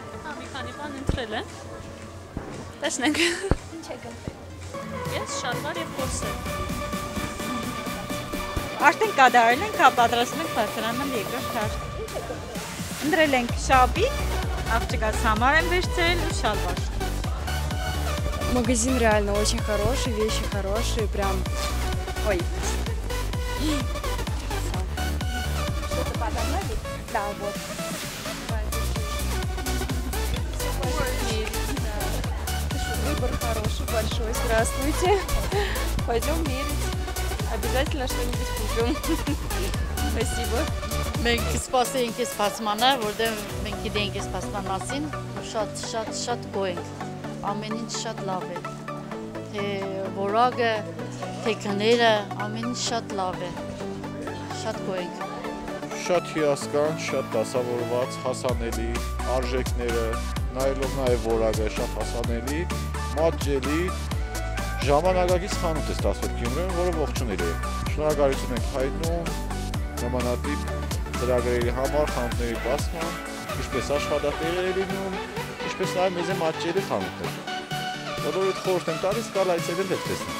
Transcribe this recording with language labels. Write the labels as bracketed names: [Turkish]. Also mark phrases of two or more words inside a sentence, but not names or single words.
[Armenian] Հա, մի քանի բան ընտրել եմ։ Տեսնենք։ Ինչ եք ընտրել։ Ես շալվար եւ կորսետ։ Արդեն կատարել ենք, պատրաստում ենք բարձրանալ երկրորդ հարկ։ Ընտրել ենք շապիկ, աղջկաց համար եմ վերցրել ու շալվար։ [Russian] Магазин реально очень хороший, вещи хорошие, прям... Ой. Что-то подогнали? Да, вот. Выбор хороший, большой. Здравствуйте. Пойдем мерить. Обязательно что-нибудь купим. Спасибо. [Armenian] Մենք սպասենք այս բացմանը, որտեղ մենք գիտենք այս բացման մասին, շատ գոհ ենք։ Ամեն ինչ շատ լավ է։ Թե որակը, թե գները, ամեն ինչ շատ լավ է։ Շատ գոհ ենք։ Շատ հիասքանչ, շատ դասավորված, հասանելի, արժեքները, նայելով նաև որակը շատ հասանելի, մատչելի, ժամանակակից խանութ է ստացվել Գյումրիում, որը ողջունելի է։ Շնորհակալություն ենք հայտնում նմանատիպ ծրագրերի համար, խանութների բացման, ինչպես աշխատատեղեր լինում, ինչպես նաև մեզ է մատչելի խանութներ։ Բոլորիդ խորհուրդ եմ տալիս գալ այցելել հետ տեսնել։